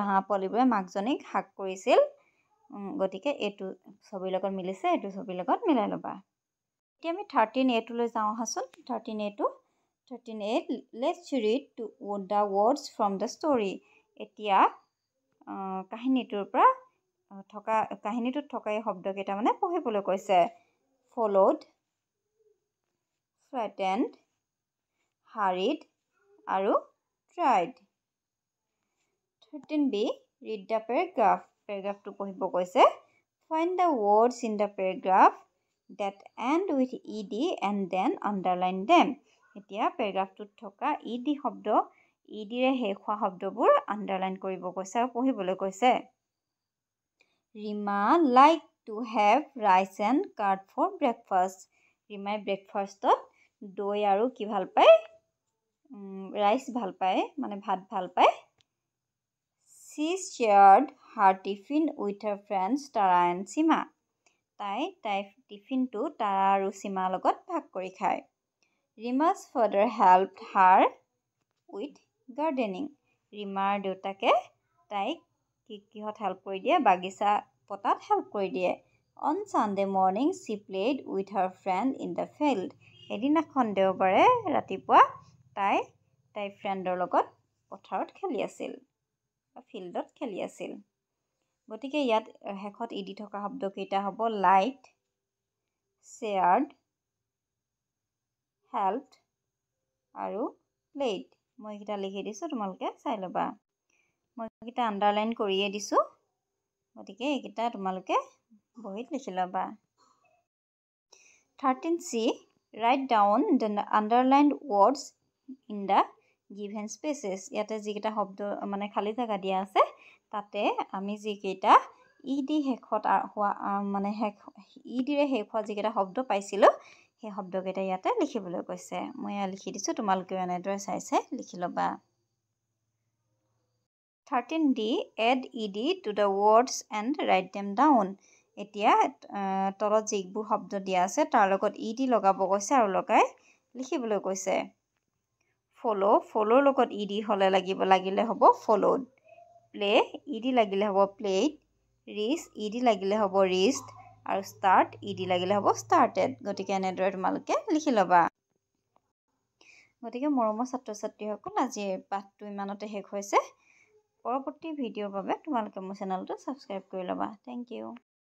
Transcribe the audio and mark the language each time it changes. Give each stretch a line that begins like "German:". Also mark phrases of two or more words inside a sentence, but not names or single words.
Assamese: হাঁহ পোৱালিবোৰে মাকজনীক হাগ কৰিছিল, গতিকে এইটো ছবিৰ লগত মিলিছে, এইটো ছবিৰ লগত মিলাই ল'বা। এতিয়া আমি 13A যাওঁ আহাচোন।
English: 13A let's read the words from the story.
Assamese: এতিয়া কাহিনীটোত থকা এই শব্দকেইটা মানে পঢ়িবলৈ কৈছে
English: followed, frightened, hurried
Assamese: আৰু tried.
English: 13b, read the paragraph.
Assamese: Paragraphটো পঢ়িব কৈছে.
English: Find the words in the paragraph that end with ed and then underline them.
Assamese: এতিয়া paragraphটোত থকা ed শব্দ, edৰে শেষ হোৱা শব্দবোৰ আণ্ডাৰলাইন কৰিব কৈছে আৰু পঢ়িবলৈ কৈছে.
English: ৰীমা like to have rice and curd for breakfast.
Assamese: ৰীমাই ব্ৰেকফাষ্টত দৈ আৰু কি ভাল পায়? ৰাইচ ভাল পায়, মানে ভাত ভাল পায়.
English: She shared her tiffin with her friends Tara and Sima.
Assamese: তাইৰ টিফিনটো তাৰা আৰু সীমাৰ লগত ভাগ কৰি খায়.
English: Rima's father helped her with gardening.
Assamese: ৰীমাৰ দেউতাকে তাইক কিহত হেল্প কৰি দিয়ে? বাগিচা পতাত হেল্প কৰি দিয়ে.
English: On Sunday morning, she played with her friend in the field.
Assamese: এদিনাখন দেওবাৰে ৰাতিপুৱা তাইৰ ফ্ৰেণ্ডৰ লগত পথাৰত খেলি আছিল, ফিল্ডত খেলি আছিল. গতিকে ইয়াত শেষত ed থকা শব্দকেইটা হ'ব
English: liked, shared, helped
Assamese: আৰু played. মই এইকেইটা লিখি দিছোঁ, তোমালোকে চাই ল'বা. মই এইকেইটা আণ্ডাৰলাইন কৰিয়ে দিছোঁ, গতিকে এইকেইটা তোমালোকে বহীত লিখি ল'বা.
English: 13c, write down the underlined words in the given spaces.
Assamese: ইয়াতে যিকেইটা শব্দ মানে খালী জাগা দিয়া আছে, তাতে আমি যিকেইটা ed শেষত হোৱা মানে edৰে শেষ হোৱা যিকেইটা শব্দ পাইছিলোঁ, সেই শব্দকেইটা ইয়াতে লিখিবলৈ কৈছে. মই এয়া লিখি দিছোঁ, তোমালোকেও এনেদৰে চাই চাই লিখি ল'বা.
English: 13d, add ed to the words and write them down.
Assamese: এতিয়া তলত যিবোৰ শব্দ দিয়া আছে তাৰ লগত ed লগাব কৈছে আৰু লগাই লিখিবলৈ কৈছে. follow লগত ed লাগিলে হ'ব followed. play ed লাগিলে হ'ব played. reach ed লাগিলে হ'ব reached আৰু start ed লাগিলে হ'ব started. গতিকে এনেদৰে তোমালোকে লিখি ল'বা. গতিকে মৰমৰ ছাত্ৰ ছাত্ৰীসকল, আজিৰ পাঠটো ইমানতে শেষ হৈছে. পৰৱৰ্তী ভিডিঅ'ৰ বাবে তোমালোকে মোৰ চেনেলটো ছাবস্ক্ৰাইব কৰি ল'বা.
English: thank you.